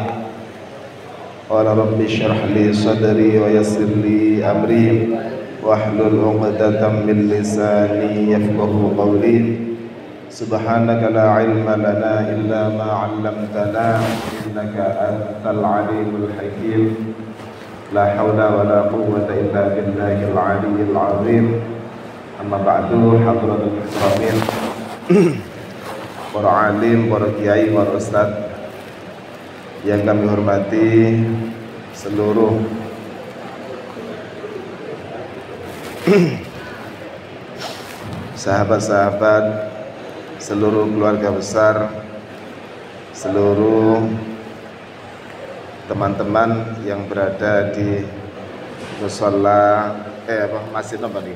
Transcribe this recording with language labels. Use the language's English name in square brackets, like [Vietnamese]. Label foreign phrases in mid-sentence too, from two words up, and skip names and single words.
[Arabic] قال رب اشرح لي صدري ويسر لي أمري واحلل عقدة من لساني يفقهوا قولي. سبحانك لا علم لنا إلا ما علمتنا إنك أنت العليم الحكيم. لا حول ولا قوة إلا بالله العلي العظيم. أما بعد، حضرة المحترمين, [Indonesian] para alim, para kiai, para ustaz yang kami hormati, seluruh sahabat-sahabat, seluruh keluarga besar, seluruh teman-teman yang berada di mushola masjid apa nih?